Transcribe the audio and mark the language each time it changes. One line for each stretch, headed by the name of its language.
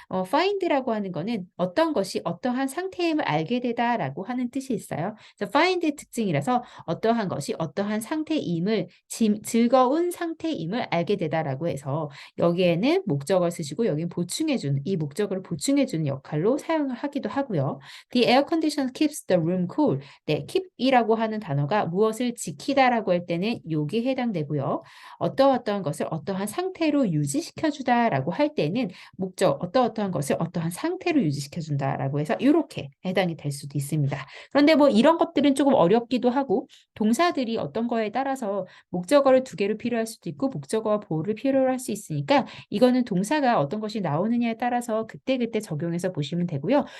Korean: find라고 하는 거는 어떤 것이 어떠한 상태임을 알게 되다라고 하는 뜻이 있어요. 그래서 find의 특징이라서 어떠한 것이 어떠한 상태임을 즐거운 상태임을 알게 되다라고 해서 여기에는 목적어를 쓰시고 여기는 보충해주는 이 목적어를 보충해주는 역할로 사용을 하기도 하고요.
English: The air condition keeps the room cool.
Korean: 네, keep이라고 하는 단어가 무엇을 지키다라고 할 때는 여기에 해당되고요. 어떠한 것을 어떠한 상태로 유지시켜주다라고 할 때는 목적, 어떠한 것을 어떠한 상태로 유지시켜준다라고 해서 이렇게 해당이 될 수도 있습니다. 그런데 뭐 이런 것들은 조금 어렵기도 하고 동사들이 어떤 거에 따라서 목적어를 두 개로 필요할 수도 있고 목적어와 보호를 필요로 할 수 있으니까 이거는 동사가 어떤 것이 나오느냐에 따라서 그때그때 적용해서 보시면 되고요.